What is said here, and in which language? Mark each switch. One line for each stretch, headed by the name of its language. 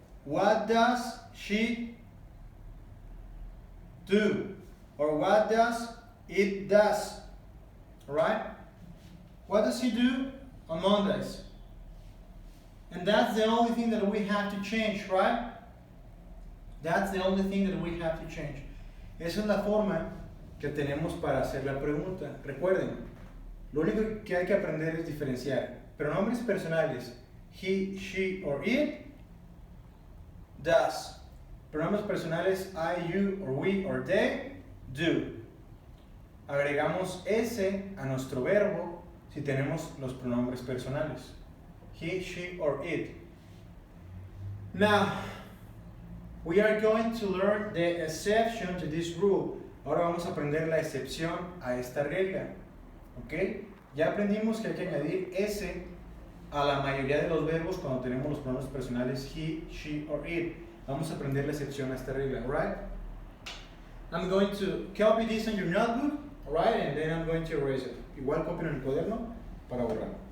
English: What does she do? Or what does it does? Alright? What does he do on Mondays? And that's the only thing that we have to change, right? That's the only thing that we have to change.
Spanish: Esa es la forma que tenemos para hacer la pregunta. Recuerden, lo único que hay que aprender es diferenciar pronombres personales he, she or it, does. Pronombres personales I, you or we or they, do. Agregamos S a nuestro verbo si tenemos los pronombres personales he, she or it.
English: Now, we are going to learn the exception to this rule.
Spanish: Ahora vamos a aprender la excepción a esta regla, ¿ok? Ya aprendimos que hay que añadir S a la mayoría de los verbos cuando tenemos los pronombres personales he, she or it. Vamos a aprender la excepción a esta regla, right?
English: I'm going to copy this on your notebook, right? And then I'm going to erase it.
Spanish: Igual copio en el cuaderno para borrar.